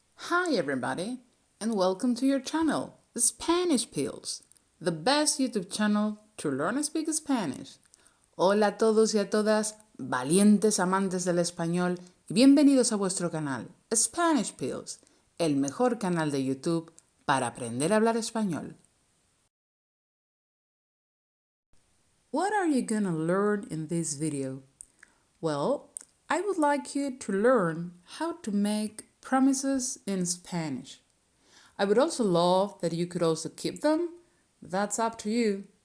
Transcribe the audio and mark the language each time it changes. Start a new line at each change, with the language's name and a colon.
English: Hi everybody, and welcome to your channel, Spanish Pills, the best YouTube channel to learn and speak Spanish.
Spanish: Hola a todos y a todas, valientes amantes del español, y bienvenidos a vuestro canal, Spanish Pills, el mejor canal de YouTube para aprender a hablar español.
English: What are you gonna learn in this video? Well, I would like you to learn how to make promises in Spanish. I would also love that you could also keep them, but that's up to you.